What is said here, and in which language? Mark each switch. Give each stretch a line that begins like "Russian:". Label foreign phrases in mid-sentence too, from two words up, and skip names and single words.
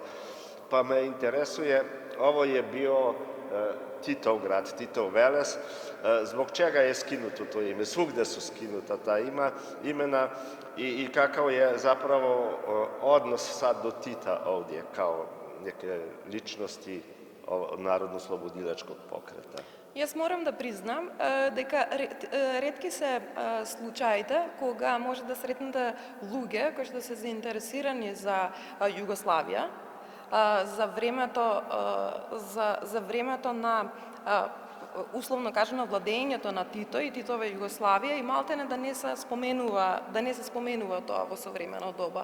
Serbian: Pa me interesuje, ovo je bio Titov grad, Titov Veles, zbog čega je skinuto to ime? Svugde su skinuta ta imena i kakav je zapravo odnos sad do Tita ovdje kao neke ličnosti narodno-slobodilačkog pokreta?
Macedonian: Јас морам да признам дека ретки се случаите кога може да сретнете луѓе кои што се заинтересирани за Југославија, за времето на условно кажано владењето на Тито и Титова Југославија и малтене да не се споменува тоа во современо доба.